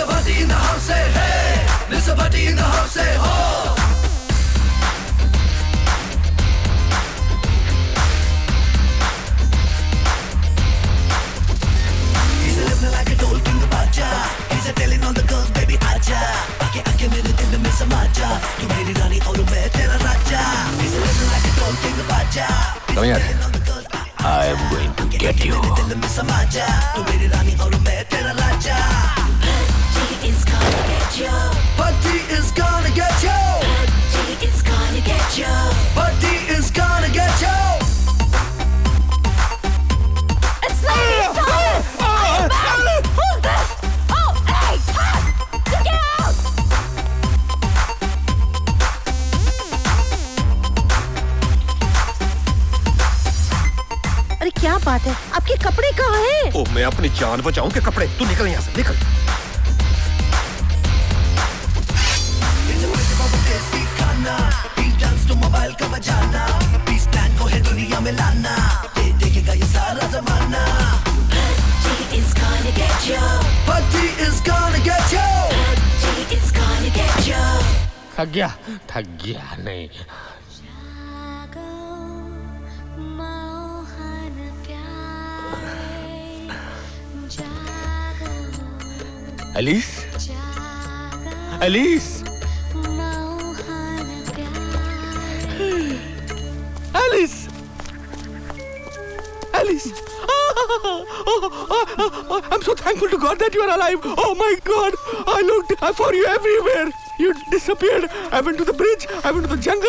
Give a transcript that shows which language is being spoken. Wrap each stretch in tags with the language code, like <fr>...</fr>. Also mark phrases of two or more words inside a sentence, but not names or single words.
<en>Buddy in the house, say hey. Mr. Buddy in the house, say ho. He's living like a toll king baja. He's telling all the girls, baby,</en> <hi>aja. आके आके मेरे दिल में समा जा. तू मेरी रानी और मैं तेरा राजा.</hi> <en>He's living like a toll king baja. Come here. I am going to get you.</en> <hi>दिल में समा जा. तू मेरी रानी और मैं तेरा राजा.</hi> <en>Buddy is gonna get you. Buddy is gonna get you. Buddy is gonna get you. Buddy is gonna get you. It's ladies' time. I'm back. Who's this? Oh, hey, Todd, get out.</en> <hi>अरे क्या बात है? आपके कपड़े कहाँ हैं? ओ, मैं अपनी जान बचाऊं के कपड़े. तू निकल यहाँ से, निकल. मोबाइल का बजाना,</hi> <en>peace plan</en> <hi>को है दुनिया में लाना, देखेगा ये सारा जमाना.</hi> <en>Buddy is gonna get you. Buddy is gonna get you. Buddy is gonna get you.</en> <hi>थक गया नहीं. एलिस, एलिस,</hi> <en>Alice! Alice! I'm so thankful to God that you are alive. Oh my God! I looked for you everywhere. You disappeared. I went to the bridge. I went to the jungle.</en>